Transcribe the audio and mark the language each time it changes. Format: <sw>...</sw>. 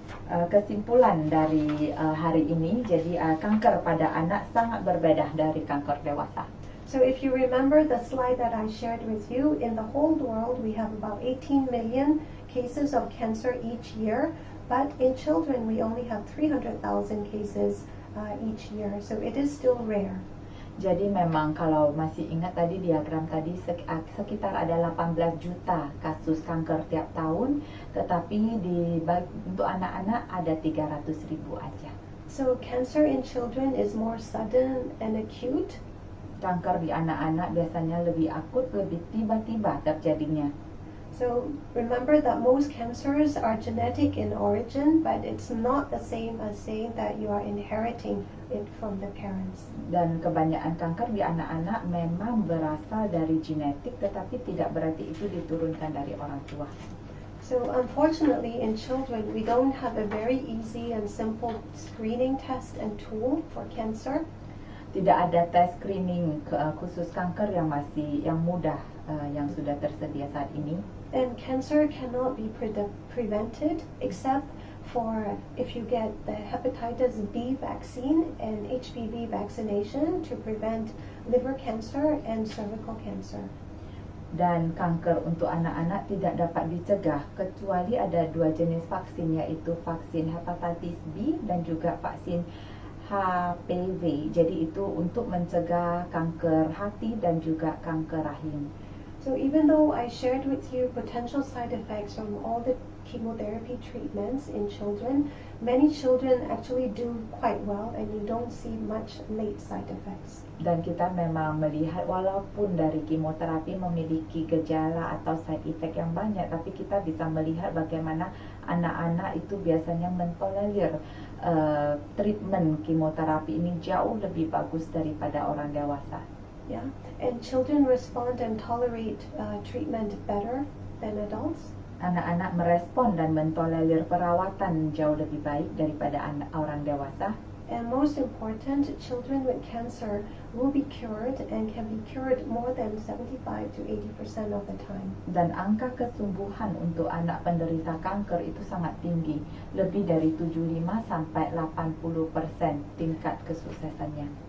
<id>Kesimpulan dari hari ini, jadi kanker pada anak sangat berbeda dari kanker dewasa.</id> <en>So if you remember the slide that I shared with you, in the whole world we have about 18 million cases of cancer each year, but in children we only have 300,000 cases each year, so it is still rare.</en> <id>Jadi memang kalau masih ingat tadi diagram tadi, sekitar ada 18 juta kasus kanker tiap tahun, tetapi untuk anak-anak ada 300.000 aja.</id> <en>So cancer in children is more sudden and acute.</en> <id>Kanker di anak-anak biasanya lebih akut, lebih tiba-tiba terjadinya.</id> <en>So remember that most cancers are genetic in origin, but it's not the same as saying that you are inheriting it from the parents.</en> <id>Dan kebanyakan kanker di anak-anak memang berasal dari genetik, tetapi tidak berarti itu diturunkan dari orang tua.</id> <en>So unfortunately in children we don't have a very easy and simple screening test and tool for cancer.</en> <id>Tidak ada tes screening khusus kanker yang mudah yang sudah tersedia saat ini.</id> <en>And cancer cannot be prevented except for if you get the hepatitis B vaccine and HPV vaccination to prevent liver cancer and cervical cancer.</en> <id>Dan kanker untuk anak-anak tidak dapat dicegah kecuali ada 2 jenis vaksin, yaitu vaksin hepatitis B dan juga vaksin HPV. Jadi itu untuk mencegah kanker hati dan juga kanker rahim.</id> <en>So even though I shared with you potential side effects from all the chemotherapy treatments in children, many children actually do quite well and you don't see much late side effects.</en> <id>Dan kita memang melihat walaupun dari kemoterapi memiliki gejala atau side effect yang banyak, tapi kita bisa melihat bagaimana anak-anak itu biasanya mentolerir treatment kemoterapi ini jauh lebih bagus daripada orang dewasa.</id> <en>Yeah, and children respond and tolerate treatment better than adults.</en> <id>Anak-anak merespon dan mentolerir perawatan jauh lebih baik daripada orang dewasa.</id> <en>And most important, children with cancer will be cured and can be cured more than 75 to 80% of the time.</en> <id>Dan angka kesembuhan untuk anak penderita kanker itu sangat tinggi, lebih dari 75 sampai 80% tingkat kesuksesannya.</id>